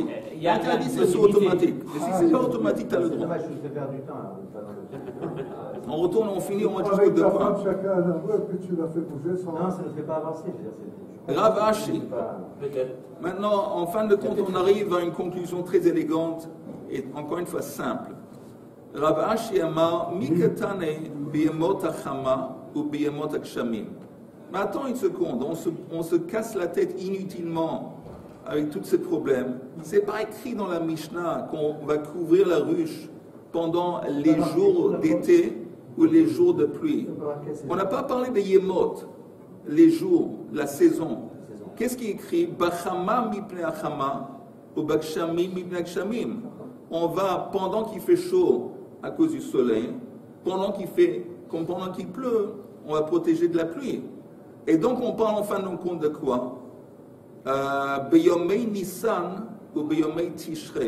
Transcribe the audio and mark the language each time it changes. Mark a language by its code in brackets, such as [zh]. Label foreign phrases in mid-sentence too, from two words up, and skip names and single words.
[fr] Interdit, c'est automatique. Mais si c'est pas automatique, tu as le droit. Dommage, je te perds du temps. On retourne, on finit, on va jusqu'au deux points. Chacun un endroit et puis tu l'as fait bouger sans... Non, ça ne fait pas avancer. Rav Ashi. Peut-être. Maintenant, en fin de compte, on arrive à une conclusion très élégante et encore une fois simple. [he] Rav Ashi amar mikatane biyemot achama ou biyemot akshamim. [fr] Mais attends une seconde, on se casse la tête inutilement avec tous ces problèmes. C'est pas écrit dans la Mishnah qu'on va couvrir la ruche pendant les jours d'été ou les jours de pluie. On n'a pas parlé des yemot, les jours, la saison. Qu'est-ce qui est écrit? [he] Bachama mipne achama ou bakshamim mipne akshamim. [fr] On va, pendant qu'il fait chaud, à cause du soleil. Pendant qu'il fait, comme pendant qu'il pleut, on va protéger de la pluie. Et donc on parle en fin de compte de quoi? [he] Beyomei Nissan [fr] ou [he] Beyomei Tishrei.